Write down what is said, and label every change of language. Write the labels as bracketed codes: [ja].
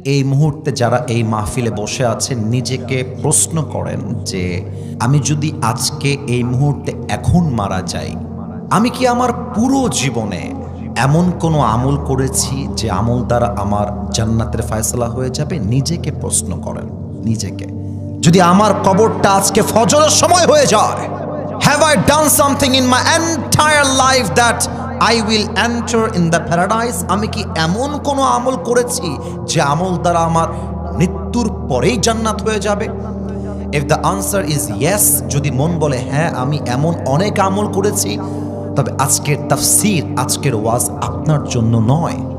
[bn] এই মুহূর্তে যারা এই মাহফিলে বসে আছেন নিজেকে প্রশ্ন করেন যে আমি যদি আজকে এই মুহূর্তে এখন মারা যাই, আমি কি আমার পুরো জীবনে এমন কোনো আমল করেছি যে আমল দ্বারা আমার জান্নাতের ফয়সালা হয়ে যাবে? নিজেকে প্রশ্ন করেন নিজেকে। যদি আমার কবরটা আজকে ফজরের সময় হয়ে যায়, [en] have I done something in my entire life that I will enter in the paradise? [bn] আমি কি এমন কোনো আমল করেছি যে আমল দ্বারা আমার মৃত্যুর পরেই জান্নাত হয়ে যাবে? [en] If the answer is yes, [bn] যদি মন বলে হ্যাঁ আমি এমন অনেক আমল করেছি, তবে আজকের তাফসীর, আজকের ওয়াজ আপনার জন্য নয়।